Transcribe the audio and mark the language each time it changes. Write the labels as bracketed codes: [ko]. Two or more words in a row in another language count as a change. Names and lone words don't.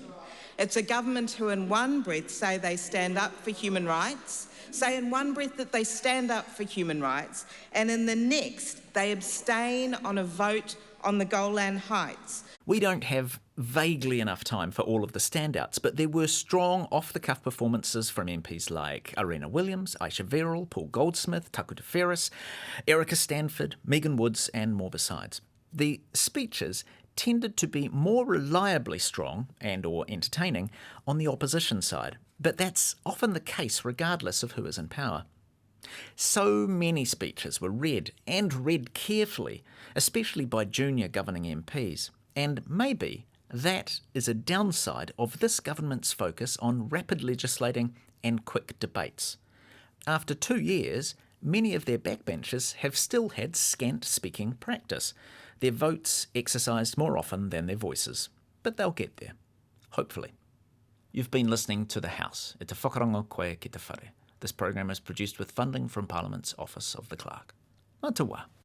[en] It's a government who in one breath say they stand up for human rights, say in one breath that they stand up for human rights, and in the next they abstain on a vote on the Golan Heights. We don't have vaguely enough time for all of the standouts, but there were strong off-the-cuff performances from MPs like Arena Williams, Aisha Verrill, Paul Goldsmith, Takuta Ferris, Erica Stanford, Megan Woods and more besides. The speeches tended to be more reliably strong and or entertaining on the opposition side, but that's often the case regardless of who is in power. So many speeches were read, and read carefully, especially by junior governing MPs. And maybe that is a downside of this government's focus on rapid legislating and quick debates. After 2 years, many of their backbenchers have still had scant speaking practice, their votes exercised more often than their voices. But they'll get there, hopefully. You've been listening to The House, [mi] e te whakarongo koe ki te whare. [en] This program is produced with funding from Parliament's Office of the Clerk. [mi] Nā te wā.